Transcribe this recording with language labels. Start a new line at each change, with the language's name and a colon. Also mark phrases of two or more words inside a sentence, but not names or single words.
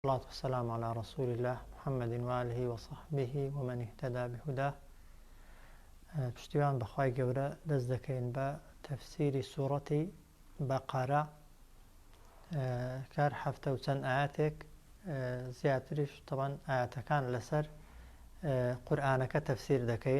Arabic: والصلاة والسلام على رسول الله محمد وآله وصحبه ومن اهتدى بهداه.
Central Kurdish: پشتیوان بەخوای گەورە دەست دەکەین بە تەفسیری سوورەتی بەقەرە کار هەفتە و چەند ئاەتێک زیاتریش طبعاً ئاەتەکان لەسەر قورئانەکە تەفسیر دەکەین.